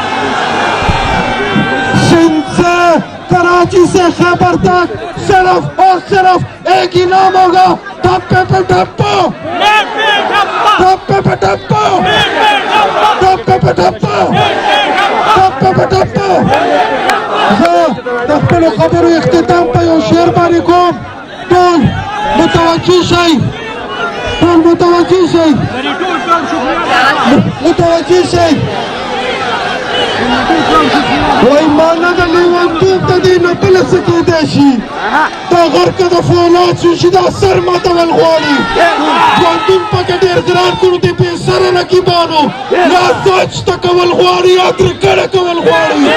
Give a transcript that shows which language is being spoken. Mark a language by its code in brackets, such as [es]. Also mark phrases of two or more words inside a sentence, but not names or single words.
[ur] سندھ سے کراچی سے خیبر تک صرف اور صرف ایک ہی نام ہوگا ٹھپے پہ ٹھپو ٹھپے پہ ٹھپو ٹھپے پہ ٹھپو ٹھپے پہ ټپه [ps] زه د خپلو خبرو اختتام په یو شعر باندې کوم. ټول متوجه شئ متوجه شي وإيماننا لیونتوب ته دې نه بله څه کېدی شي دا غر که د فولاد شو چې دا سر ماتول غواړي ژوندون پکې ډېر ګران کړو د بې سره رقیبانو یا سوچ ته کول غواړي یا ترې کډه کول غواړي